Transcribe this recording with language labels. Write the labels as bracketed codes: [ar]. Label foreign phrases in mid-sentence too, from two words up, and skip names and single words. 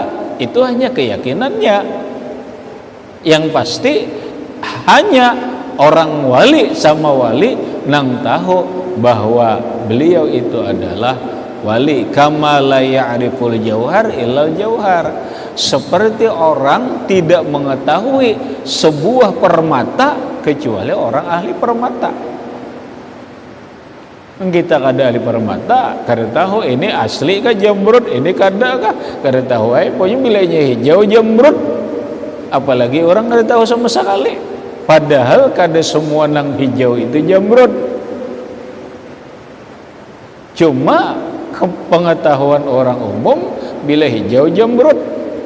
[id] Itu hanya keyakinannya. Yang pasti hanya orang wali sama wali nang tahu bahwa beliau itu adalah wali. [ar] Kama la ya'riful jauhar illal jauhar. [id] Seperti orang tidak mengetahui sebuah permata kecuali orang ahli permata. [bjn] Kita kada ahli permata, kada tahu ini asli kah jamrud, ini kada kah, kada tahu. [id] Pokoknya bilanya hijau jamrud, apalagi orang kada tahu sama sekali. [bjn] Padahal kada semua nang hijau itu jamrud. [id] Cuma pengetahuan orang umum bila hijau jamrud.